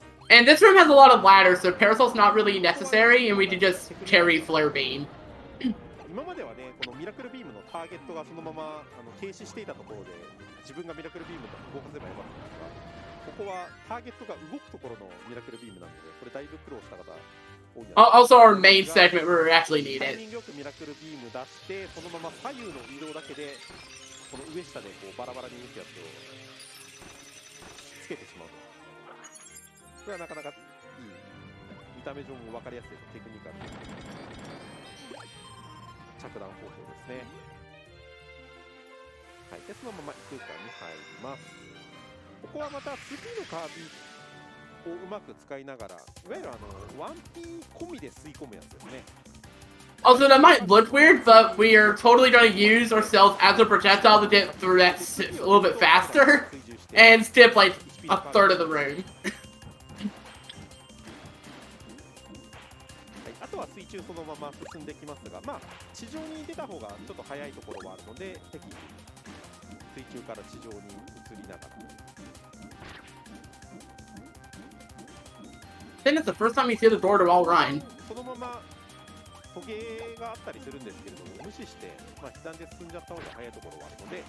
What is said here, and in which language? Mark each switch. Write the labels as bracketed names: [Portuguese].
[English] And this room has a lot of ladders, so Parasol's not really necessary, and we can just carry Flare Beam. [Japanese] 今まではね、このミラクルビームのターゲットがそのまま停止していたところで、自分がミラクルビームと動かせばよかったんですが、ここはターゲットが動くところのミラクルビームなので、これだいぶ苦労した方多いんじゃない [English] Also, our main segment where we actually need [Japanese] タイ [English] it. [Japanese] ミングよくミラクルビーム出して、そのまま左右の移動だけで、この上下でこうバラバラに打つやつをつけてしまう。これはなかなかいい、見た目上も分かりやすいテクニカルな着弾方法ですね。はい、でそのまま異空間に入ります。ここはまた次のカービィをうまく使いながら、いわゆる1P 込みで吸い込むやつですね。 [English] Also, that might look weird, but we are totally going to use ourselves as a projectile to get through that a little bit faster and skip like a third of the room. [Japanese] あとは水中そのまま進んできますが、まあ地上に出た方がちょっと早いところはあるので、適宜水中から地上に移りながら。 [English] I think it's the first time you see the door to all run. [Japanese] そのままトゲがあったりするんですけれども、無視して、まあ、被弾で進んじゃった方が早いところはあるので、